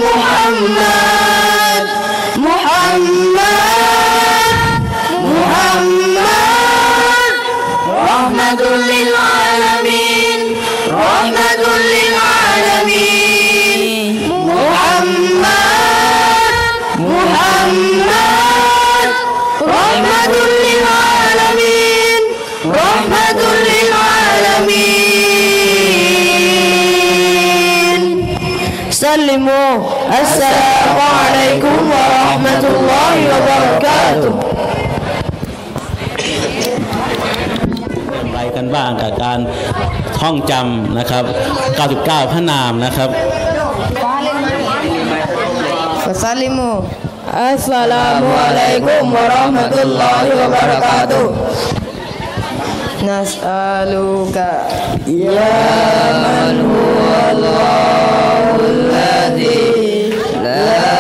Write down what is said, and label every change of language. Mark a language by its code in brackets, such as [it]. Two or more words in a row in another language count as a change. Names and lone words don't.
[ar] محمد رحمة للعالمين رحمة للعالمين محمد رحمة للعالمين رحمة للعالمين سلموا السلام عليكم ورحمة الله وبركاته [th] ไปกันบ้างกับการท่องจำนะครับ99พระนามนะครับ [ar] فسلموا السلام عليكم ورحمة الله وبركاته نسألك يا من هو الله الذي لا